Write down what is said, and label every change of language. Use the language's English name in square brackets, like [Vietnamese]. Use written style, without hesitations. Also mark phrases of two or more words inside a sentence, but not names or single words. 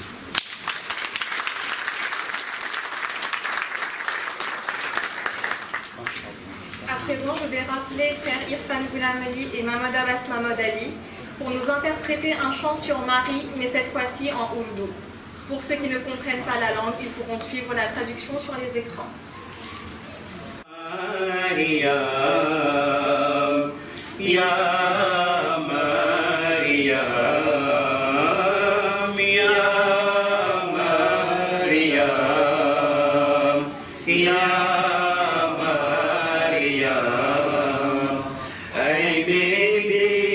[French] À présent, je vais rappeler frère Irfan Ghulam Ali et Mamad Abbas Mahmoud Ali pour nous interpréter un chant sur Marie, mais cette fois-ci en ourdou. Pour ceux qui ne comprennent pas la langue, ils pourront suivre la traduction sur les écrans. Maria. [Urdu] یا مریم یا مریم یا مریم اے میری